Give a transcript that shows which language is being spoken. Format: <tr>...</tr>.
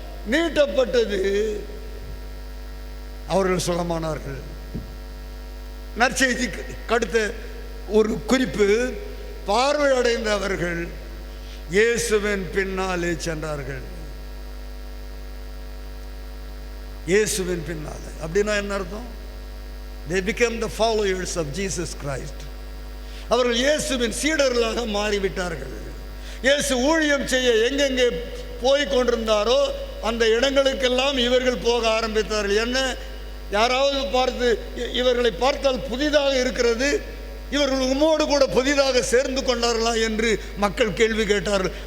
<ta>நீட்டப்பட்டது, அவர்கள் சுகமானார்கள். நற்செய்தி அடுத்த ஒரு குறிப்பு, பார்வை அடைந்தவர்கள் இயேசுவின் பின்னாலே சென்றார்கள். இயேசுவின் பின்னாலே அப்படின்னா என்ன அர்த்தம்?</ta> <en>They became the followers of Jesus Christ.</en> <ta>அவர்கள் இயேசுவின் சீடர்களாக மாறிவிட்டார்கள். இயேசு ஊழியம் செய்ய எங்கெங்கே போய் கொண்டிருந்தாரோ அந்த இடங்களுக்கெல்லாம் இவர்கள் போக ஆரம்பித்தார்கள். என்ன, யாராவது பார்த்து இவர்களை பார்த்தால் புதிதாக இருக்கிறது, இவர்கள் உம்மோடு கூட புதிதாக சேர்ந்து கொண்டார்களா என்று மக்கள் கேள்வி கேட்டார்கள்.</ta>